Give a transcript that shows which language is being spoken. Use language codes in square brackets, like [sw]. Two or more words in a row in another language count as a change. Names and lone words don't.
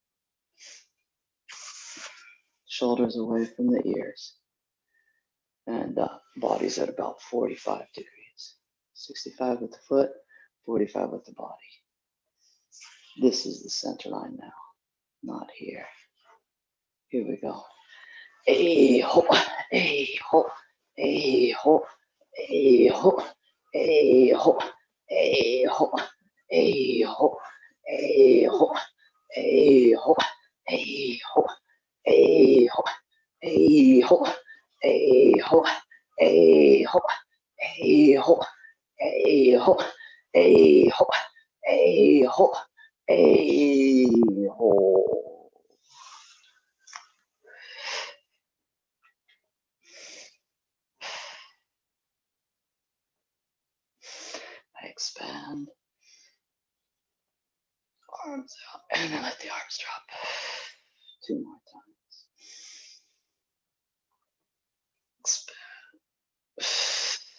[en] Shoulders away from the ears. And body's at about 45 degrees. 65 with the foot, 45 with the body. This is the center line now, not here. Here we go. Hey ho, hey ho, hey ho, hey ho, hey ho, hey ho, hey ho, hey ho, hey ho, hey ho, hey ho, hey ho, hey ho, hey ho, hey ho, hey ho, hey ho, hey ho, hey ho. Expand. Arms out, and then let the arms drop. 2 more times. Expand.